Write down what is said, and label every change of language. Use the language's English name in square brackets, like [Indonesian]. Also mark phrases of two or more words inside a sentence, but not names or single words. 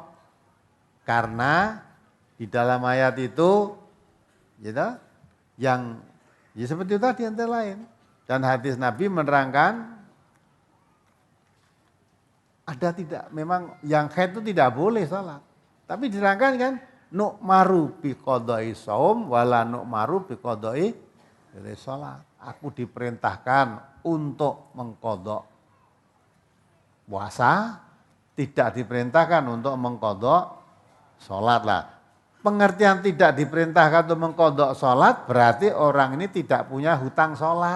[Indonesian] Karena di dalam ayat itu gitu, yang ya seperti itu tadi antara lain. Dan hadis Nabi menerangkan ada tidak, memang yang haid itu tidak boleh sholat. Tapi diterangkan kan, [Arabic] نؤمر بقضاء الصوم ولا نؤمر بقضاء الصلاة. [Indonesian] Aku diperintahkan untuk mengkodok puasa, tidak diperintahkan untuk mengkodok sholat lah. Pengertian tidak diperintahkan untuk mengkodok sholat berarti orang ini tidak punya hutang sholat.